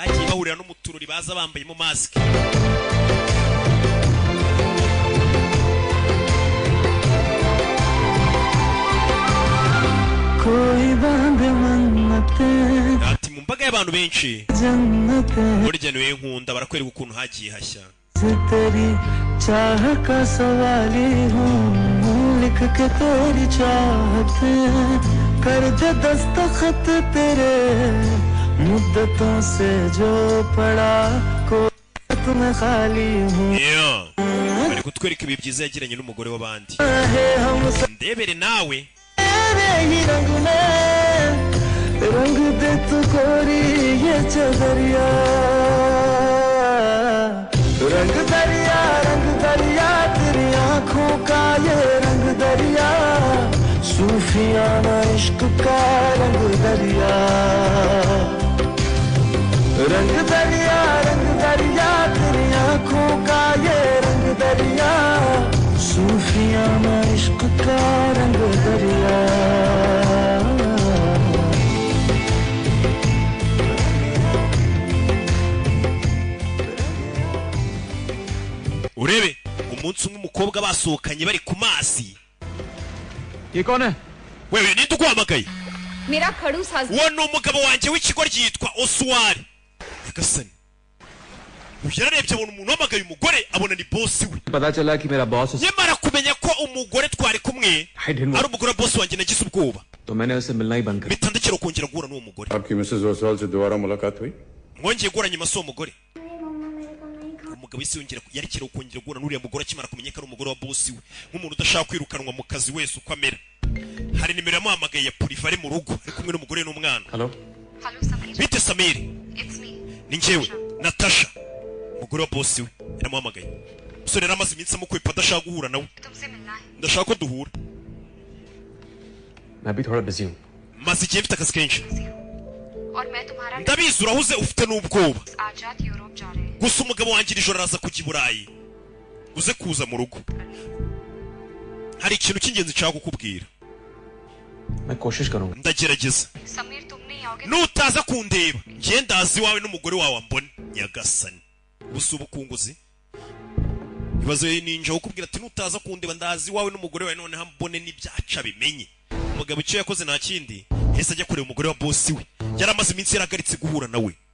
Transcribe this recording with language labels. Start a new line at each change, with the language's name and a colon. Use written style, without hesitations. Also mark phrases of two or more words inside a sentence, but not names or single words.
Kinyarwanda: bagiye bahurira no mu turori baza bambayemo masike. ati mu mbaga y'abantu benshi burya niwe nkunda. barakwereka ukuntu hagiye hashya.
Hindi: तेरी चाह का सवाली हूँ लिख के तेरी चाहत कर दे दस्तखत तेरे मुद्दतों से जो पड़ा को तुम्हें खाली हूँ.
Kinyarwanda: bari kutwereka ibi byiza yagiranye n'umugore w'abandi. ndebere nawe
Hindi: रंग दे तू कोरी ये चदरिया रंग दरिया तेरी आंखों का ये रंग दरिया सूफियाना इश्क का रंग दरिया रंग दरिया तेरी आंखों का ये रंग दरिया सूफियाना इश्क का रंग दरिया
Kinyarwanda: urebe umunsi umwe umukobwa basohokanye bari ku masi.
Hindi: ये कौन है?
Kinyarwanda: wewe ninde uguhamagaye?
Hindi: मेरा खड़ूस हस्बैंड
Kinyarwanda: uwo ni umugabo wanjye w'ikigo ryitwa Oswald. Gasani yararebye abona umuntu wamagaye umugore abona ni boss we.
Hindi: पता चला कि मेरा बॉस
Kinyarwanda: nyamara kumenya ko umugore twari kumwe ari umugore boss wanjye nagize ubwoba.
Hindi: तो मैंने उसे मिलना ही बंद कर
Kinyarwanda: mpita ndekera kongera guhura n'uwo mugore.
Hindi: आपकी मिसेस ओसवाल से दोबारा मुलाकात हुई?
Kinyarwanda: mwongeye guhura nyuma s'uwo mugore. umugabo isi yongera yarekera kongera guhura n'uriya mugore akimara kumenya ko ari umugore wa boss we nk'umuntu udashaka kwirukanwa mu kazi wese uko amera. hari nimero yamuhamagaye ya Purifa ari mu rugo ari kumwe n'umugore n'umwana.
Hindi: हेलो हेलो समीर
Kinyarwanda: bite Samiri?
English: It's me
Kinyarwanda: ni njyewe Natasha umugore wa boss we yaramuhamagaye. umusore yari amaze iminsi amukwepa adashaka guhura nawe.
Hindi: तुमसे मिलना है
Kinyarwanda: ndashaka ko duhura.
Hindi: मैं भी थोड़ा बिजी हूँ
Kinyarwanda: maze igihe mfite akazi kenshi.
Hindi: और मैं तुम्हारा
Kinyarwanda: ndabizi urahuze ufite n'ubwoba.
Hindi: आज रात यूरोप जा रहे हैं
Kinyarwanda: gusa umugabo wanjye iri joro araza kujya i Burayi uze kuza mu rugo. hari ikintu cy'ingenzi nshaka kukubwira.
Hindi: मैं कोशिश करूंगा
Kinyarwanda: ndagerageza.
Hindi: समीर तुम नहीं आओगे
Kinyarwanda: nutaza kundeba njye ndazi iwawe n'umugore wawe ambone. Nyagasani ubusa ubukunguzi ibibazo ninja ukubwira ati nutaza kundeba ndazi iwawe n'umugore wawe noneho ambone n'ibyaca bimenye. umugabo icyo yakoze nta kindi hese ajya kureba umugore wa boss we yari amaze iminsi yaragaritse guhura nawe.